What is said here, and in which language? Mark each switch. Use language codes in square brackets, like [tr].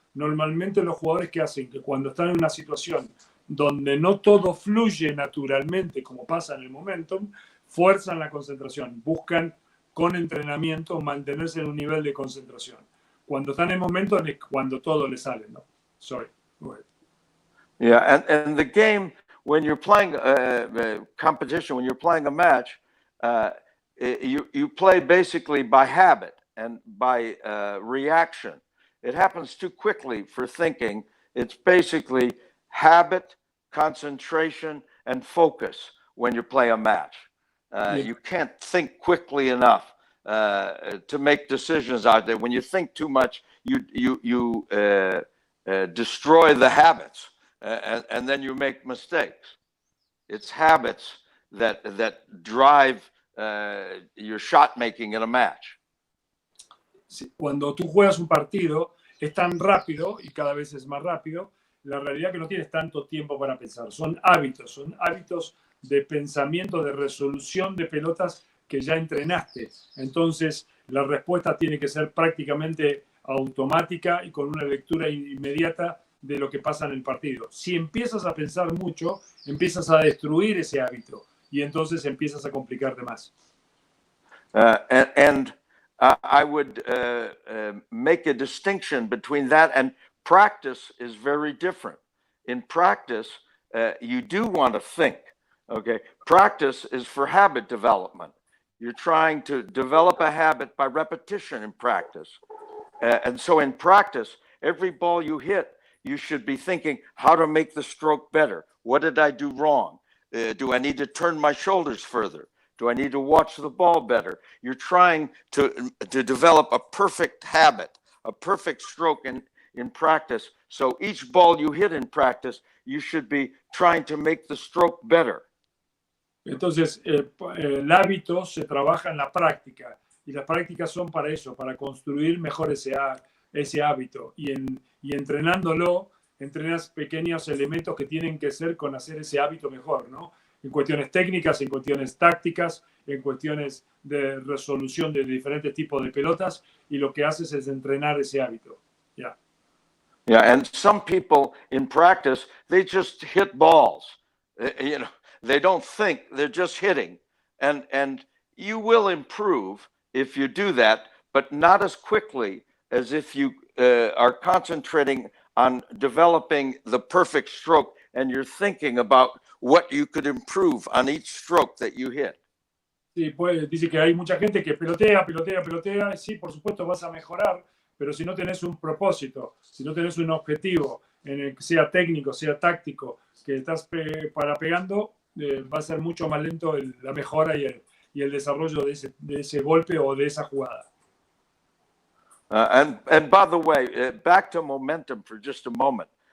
[es] Normalmente los jugadores que hacen que cuando están en una situación donde no todo fluye naturalmente como pasa en el momentum, fuerzan la concentración, buscan con entrenamiento mantenerse en un nivel de concentración. Cuando están en momentum es cuando todo les sale, ¿no? [en] Sorry. Go ahead. Yeah, and the game, when you're playing a competition, when you're playing a match, you play basically by habit and by reaction. It happens too quickly for thinking. It's basically habit, concentration, and focus when you play a match. You can't think quickly enough to make decisions out there. When you think too much, you destroy the habits, and then you make mistakes. It's habits that drive your shot making in a match. [es] Cuando tú juegas un partido, es tan rápido y cada vez es más rápido. La realidad es que no tienes tanto tiempo para pensar. Son hábitos de pensamiento, de resolución de pelotas que ya entrenaste. Entonces, la respuesta tiene que ser prácticamente automática y con una lectura inmediata de lo que pasa en el partido. Si empiezas a pensar mucho, empiezas a destruir ese hábito y entonces empiezas a complicarte más. [en] I would make a distinction between that and practice is very different. In practice, you do want to think, okay? Practice is for habit development. You're trying to develop a habit by repetition in practice. And so in practice, every ball you hit, you should be thinking how to make the stroke better. What did I do wrong? Do I need to turn my shoulders further? Do I need to watch the ball better? You're trying to develop a perfect habit, a perfect stroke in practice. So each ball you hit in practice, you should be trying to make the stroke better. [es] Entonces, el hábito se trabaja en la práctica, y las prácticas son para eso, para construir mejor ese hábito. Y entrenándolo, entrenas pequeños elementos que tienen que ser con hacer ese hábito mejor, ¿no? En cuestiones técnicas, en cuestiones tácticas, en cuestiones de resolución de diferentes tipos de pelotas, y lo que haces es entrenar ese hábito. Yeah. [en] Yeah, and some people in practice, they just hit balls. You know, they don't think, they're just hitting. And you will improve if you do that, but not as quickly as if you are concentrating on developing the perfect stroke and you're thinking about what you could improve on each stroke that you hit. [es] Sí, pues, dice que hay mucha gente que pelotea, pelotea, pelotea. Sí, por supuesto vas a mejorar, pero si no tenés un propósito, si no tenés un objetivo, en el que sea técnico, sea táctico, que estás pegando, va a ser mucho más lento la mejora y el desarrollo de ese golpe o de esa jugada. [en] And by the way, back to momentum for just a moment.